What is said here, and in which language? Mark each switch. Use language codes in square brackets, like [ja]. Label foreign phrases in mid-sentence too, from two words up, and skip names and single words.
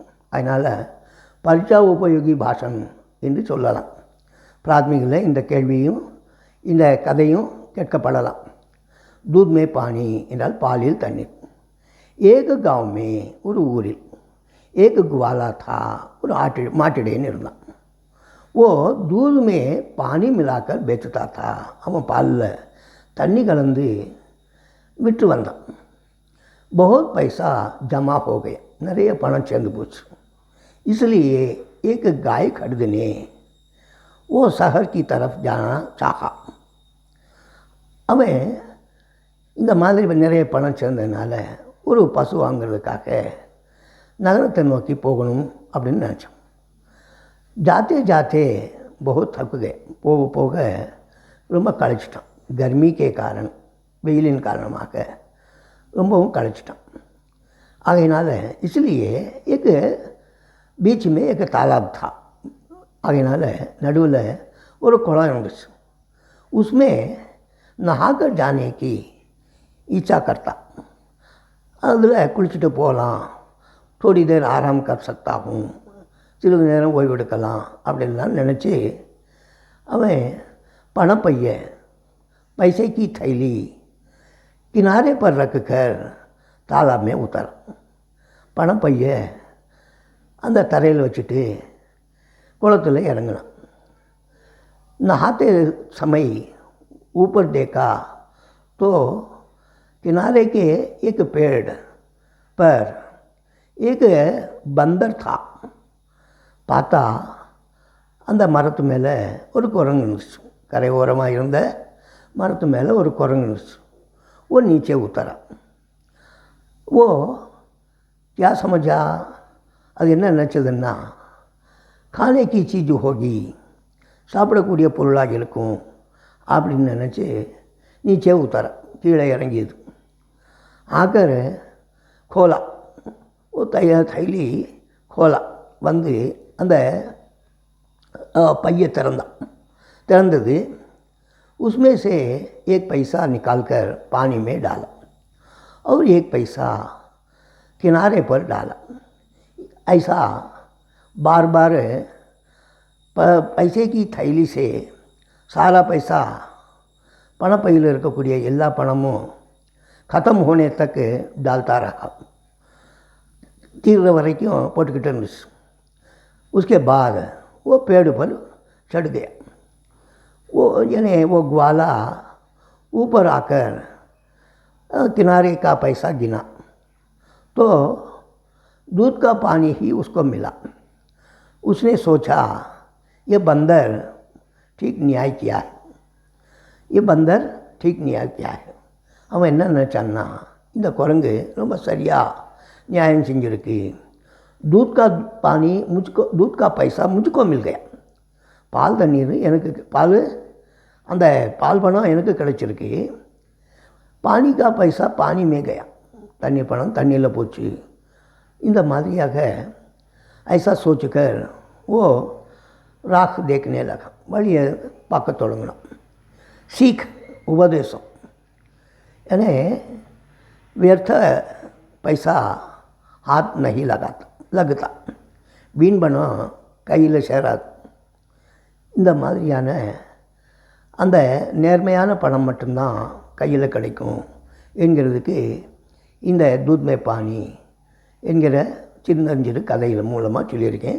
[ta] அதனால் [hi] परीक्षा उपयोगी भाषण [ta] என்று சொல்லலாம். பிராத்மிகில் இந்த கேள்வியும் இந்த கதையும் கேட்கப்படலாம். [hi] दूध में पानी [ta] என்றால் பாலில் தண்ணீர். [hi] एक गाँव में [ta] ஒரு ஊரில் [hi] एक ग्वाला था [ta] ஒரு மாட்டிடையன்னு இருந்தான். [hi] ஓ दूध में पानी मिलाकर बेचता था. [ta] அவன் பாலில் தண்ணி கலந்து விற்று வந்தான். [hi] बहुत पैसा जमा हो गया. [ta] நிறைய பணம் சேர்ந்து போச்சு. [hi] इसलिए एक गाय खरीदने वो शहर की तरफ जाना चाहा. [ta] அவன் இந்த மாதிரி நிறைய பணம் சேர்ந்ததுனால ஒரு பசு வாங்கிறதுக்காக நகரத்தை நோக்கி போகணும் அப்படின்னு நினச்சான். [hi] जाते जाते बहुत थक गए. [ta] போக போக ரொம்ப களைச்சிட்டான். [hi] गर्मी के कारण, [ta] வெயிலின் காரணமாக ரொம்பவும் களைச்சிட்டான். [hi] ஆகையினால इसलिए एक बीच में एक तालाब था. [ta] ஆகையினால நடுவில் ஒரு குளம் இருந்துச்சு. [hi] उसमें नहाकर जाने की इच्छा करता. [ta] அதில் குளிச்சுட்டு போகலாம், [hi] थोड़ी देर आराम कर सकता हूँ, [ta] சிறிது நேரம் ஓய்வெடுக்கலாம் அப்படின்லாம் நினச்சி அவன் பணப்பைய [hi] पैसे की थैली किनारे पर रख कर तालाब में उतर. [ta] பணப்பைய அந்த தரையில் வச்சுட்டு குளத்தில் இறங்கினான். [hi] नहाते समय ऊपर देखा तो किनारे के एक पेड़ पर एक बंदर था. [ta] பார்த்தா அந்த மரத்து மேலே ஒரு குரங்கு இருந்துச்சு. கரை ஓரமாக இருந்த மரத்து மேலே ஒரு குரங்கு இருந்துச்சு. [hi] वो नीचे उतरा. वो क्या समझा, [ta] அது என்ன நினச்சதுன்னா [hi] खाने की चीज़ होगी, [ta] சாப்பிடக்கூடிய பொருளாக இருக்கும் அப்படின்னு நினச்சி [hi] नीचे उतरा, [ta] கீழே இறங்கியது. [hi] आकर खोला, वो थैली खोला, [ta] வந்து அந்த பையை திறந்தது. [hi] उसमें से एक पैसा निकालकर पानी में डाला और एक पैसा किनारे पर डाला. ऐसा बार बार पैसे की थैली से सारा पैसा [ta] பணப்பையில் இருக்கக்கூடிய எல்லா பணமும் [hi] ख़त्म होने तक डालता रहा. [ta] தீர்ற வரைக்கும் போட்டுக்கிட்டு இருந்துச்சு. [hi] उसके बाद वो पेड़ पर चढ़ गया. वो यानी वो ग्वाला ऊपर आकर किनारे का पैसा गिना तो दूध का पानी ही उसको मिला. उसने सोचा ये बंदर ठीक न्याय किया है, ये बंदर ठीक न्याय किया है. [ta] அவன் என்ன நினச்சான்னா, இந்த குரங்கு ரொம்ப சரியாக நியாயம் செஞ்சுருக்கு. [hi] दूध का पानी मुझको, दूध का पैसा मुझको मिल गया. [ta] பால் தண்ணீர் எனக்கு, அந்த பால் பணம் எனக்கு கிடச்சிருக்கு. [hi] पानी का पैसा पानी में गया, [ta] தண்ணி பணம் தண்ணியில் போச்சு. இந்த மாதிரியாக [hi] ऐसा सोचकर वो राख देखने लगा, [ta] வழியை பார்க்க தொடங்கினான். [hi] सीख उपदेशம், यानी व्यर्थ पैसा हाथ नहीं लगता, [ta] வீண் பணம் கையில் சேராது. இந்த மாதிரியான அந்த நேர்மையான பணம் மட்டும்தான் கையில் கிடைக்கும் என்கிறதுக்கு இந்த [hi] दूध में पानी [ta] என்கிற சின்னஞ்சிறு கதைகள் மூலமாக சொல்லியிருக்கேன்.